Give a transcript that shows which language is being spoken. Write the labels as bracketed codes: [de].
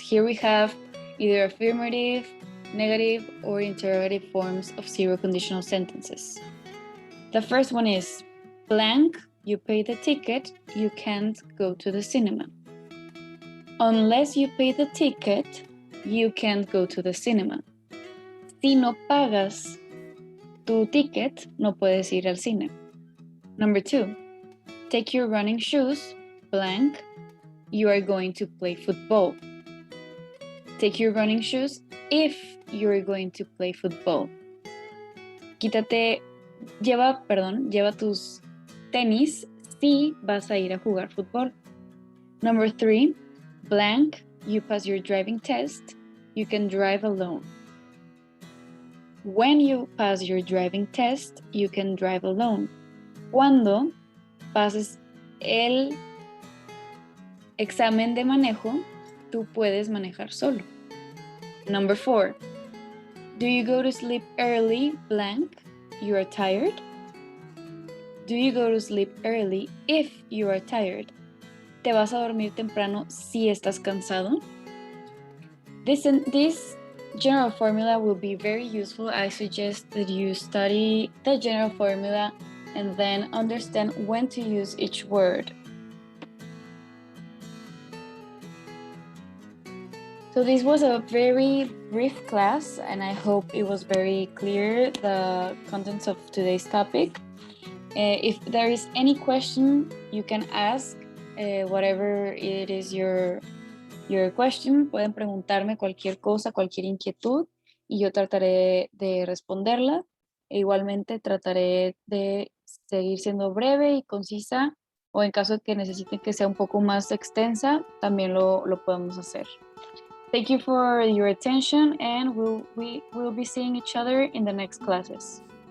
[en] Here we have either affirmative, negative, or interrogative forms of zero conditional sentences. The first one is blank, you pay the ticket, you can't go to the cinema. Unless you pay the ticket, you can't go to the cinema. [es] Si no pagas tu ticket, no puedes ir al cine. [en] Number 2, take your running shoes, blank, you are going to play football. Take your running shoes if you are going to play football. [es] Lleva tus tenis si vas a ir a jugar fútbol. [en] Number 3, blank, you pass your driving test, you can drive alone. When you pass your driving test, you can drive alone. [es] Cuando pases el examen de manejo, tú puedes manejar solo. [en] Number 4, do you go to sleep early, blank, you are tired? Do you go to sleep early if you are tired? [es] ¿Te vas a dormir temprano si estás cansado? [en] This general formula will be very useful. I suggest that you study the general formula and then understand when to use each word. So this was a very brief class, and I hope it was very clear, the contents of today's topic. If there is any question, you can ask whatever it is your question. [es] Pueden preguntarme cualquier cosa, cualquier inquietud, y yo trataré de responderla. E igualmente trataré de seguir siendo breve y concisa, o en caso de que necesiten que sea un poco más extensa, también lo podemos hacer. [en] Thank you for your attention, and we will be seeing each other in the next classes.